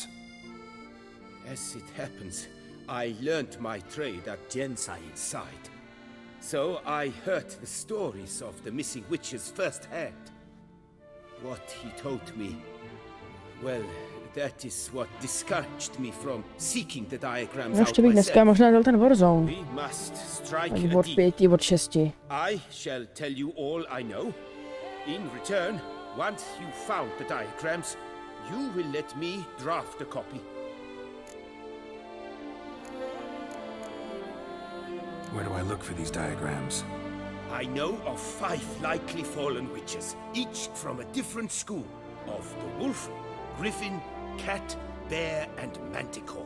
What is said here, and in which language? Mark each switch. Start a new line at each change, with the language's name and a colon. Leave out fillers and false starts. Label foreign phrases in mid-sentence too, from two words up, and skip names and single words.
English: As it happens, I learned my trade at Jensail's side. So I heard the stories of the missing witches firsthand. What he told me, well, That is what discouraged me from seeking the diagrams
Czech: Ještě
English: out
Czech: bych dneska
English: myself.
Czech: možná dal ten Warzone.
English: We must strike
Czech: Ani
English: a
Czech: od
English: deal.
Czech: 5, od 6.
English: I shall tell you all I know. In return, once you found the diagrams, you will let me draft a copy. Where do I look for these diagrams? I know of 5 likely fallen witches, each from a different school, of the wolf, griffin, cat, bear, and manticore.